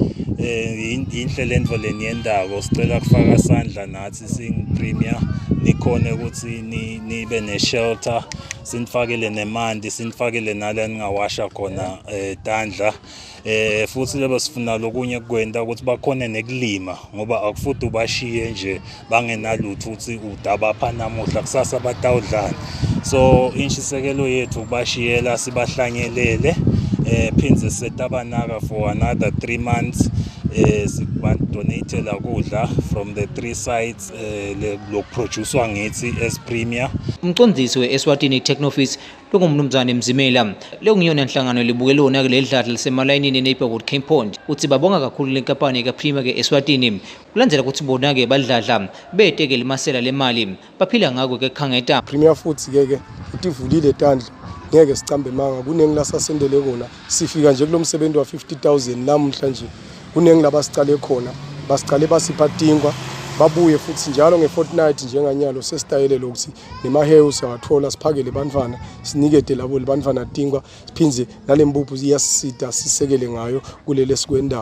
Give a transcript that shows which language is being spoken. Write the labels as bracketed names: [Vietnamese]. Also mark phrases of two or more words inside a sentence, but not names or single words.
[Swati] inhle lento leniyendako sicela kufaka isandla nathi singu-Premier nikhone ukuthi nibe ne-shelter sinifakele nemanti sinifakele nala ningawasha khona tandla futhi lebe sifuna lokunye kukwenta ukuthi bakhone nekulima ngoba akufuthi ubashiye nje bangenalutho ukuthi udabapha namuhla kusasa batawudlana. So inshisekelo yethu ukubashiyela sibahlanyelele phindze setabanaka [English] for another 3 months [Swati] sibadonatela kudla [English] from the 3 sites [Swati] lokuproducewa ngithi as Premier. Umcondzisi we-Eswatini Technoffice lokungumnumzane Mzimela lekungiyona inhlangano libukelona-ke leli dladla lisemalayinini e-Neighborhood Cape Point uthi babonga kakhulu le nkampani kaPremier-ke Eswatini kulandzela ukuthi bona-ke badladla bete-ke limasela lemali baphila ngako-ke kukhangeta. Premier futhi-ke utivulile tandla ngeke sicambe manga kuningi lasasendele kona sifika nje kulo msebenzi wa 50,000 namuhla nje kuningi labasicale khona basicale basipha tingwa babuye futhi njalo nge-fortnight njenganyalo sesitayele lokuthi nemahewu siyawathola siphakele bantwana sinikede labo bantwana tingwa siphindze nalempuphu iyasisita sisekele ngayo kulele sikwendako.